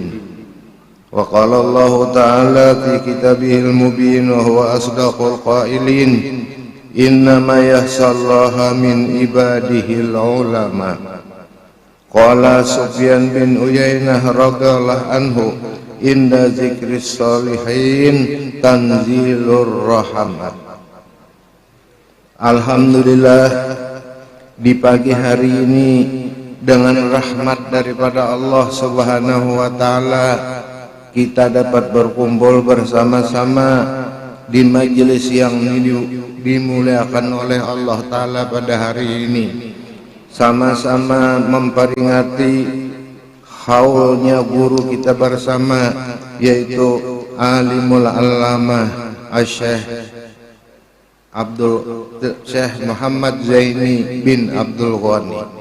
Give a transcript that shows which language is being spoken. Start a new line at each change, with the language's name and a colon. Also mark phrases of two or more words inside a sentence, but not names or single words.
Arabic: وقال الله تعالى في كتابه المبين وهو أصدق القائلين إنما يخشى الله من عباده العلماء. قال سفيان بن عيينة رضي الله عنه إن ذكر الصالحين تنزيل الرحمة.
Indonesian: Alhamdulillah, di pagi hari ini dengan rahmat daripada Allah Subhanahu
Arabic: وتعالى
Indonesian: kita dapat berkumpul bersama-sama di majelis yang dimuliakan oleh Allah taala pada hari ini, sama-sama memperingati haulnya guru kita bersama, yaitu
Arabic: العالم العلامة
Indonesian: Syekh Muhammad Zaini bin Abdul Ghani.